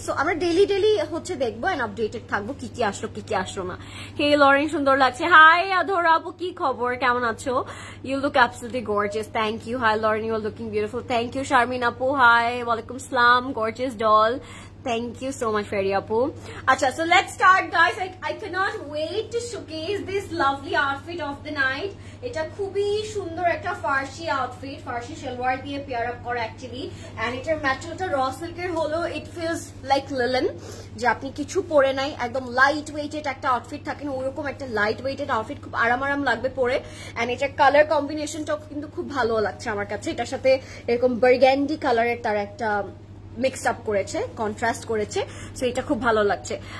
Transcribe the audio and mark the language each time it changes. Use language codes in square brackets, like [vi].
[bn] So আমরা daily হচ্ছে দেখবো এন্ড আপডেটেড থাকবো কি কি আসলো না। হে লরেন, সুন্দর লাগছে। হাই আধরা আপু, কি খবর? কেমন আছো? [en] You look absolutely gorgeous, thank you. Hi Lauren, you are looking beautiful, thank you. Sharmin আপু, hi, ওয়ালাইকুম সালাম, gorgeous doll, thank you so much Ferry Apu. Acha, so let's start guys. I cannot wait to showcase this lovely outfit of the night. [bn] Eta খুবই সুন্দর একটা ফার্সি outfit, ফার্সি সালোয়ার দিয়ে pair up করা actually. And এটার ম্যাটেরিয়ালটা র সিল্কের হলো, [en] it feels like linen, [bn] যে আপনি কিছু পরে নাই, একদম লাইট ওয়েটেড একটা আউটফিট থাকে না, ওরকম একটা লাইট ওয়েটেড আউটফিট, খুব আরাম লাগবে পরে। এন্ড এটার কালার কম্বিনেশনটাও কিন্তু খুব ভালো লাগছে আমার কাছে। এটার সাথে এরকম বার্গান্ডি কালারের তার একটা মিক্সড আপ করেছে, কন্ট্রাস্ট করেছে। সো এটা খুব ভালো লাগছে।